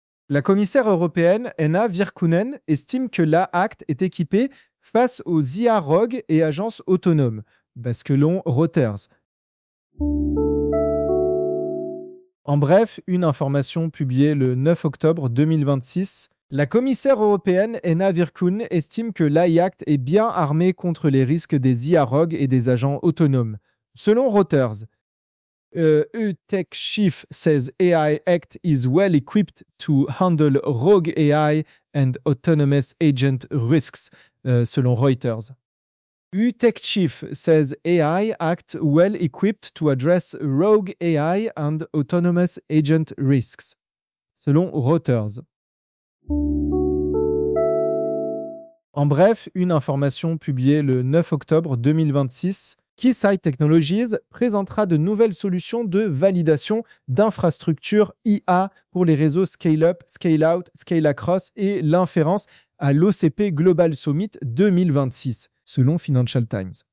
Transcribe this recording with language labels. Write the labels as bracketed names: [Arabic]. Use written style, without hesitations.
[French] La commissaire européenne Anna Virkkunen estime que la ACT est équipée face aux IA rogues et agences autonomes, basculons Reuters. En bref, une information publiée le 9 octobre 2026, La commissaire européenne Anna Virkkunen estime que l'AI Act est bien armé contre les risques des IA rogues et des agents autonomes. [English] Selon Reuters, EU TechChief says AI Act is well equipped to handle rogue AI and autonomous agent risks, selon Reuters. EU TechChief says AI Act well equipped to address rogue AI and autonomous agent risks, selon Reuters. [French] En bref, une information publiée le 9 octobre 2026, Keysight Technologies présentera de nouvelles solutions de validation d'infrastructures IA pour les réseaux Scale-up, Scale-out, Scale-across et l'inférence à l'OCP Global Summit 2026, selon Financial Times.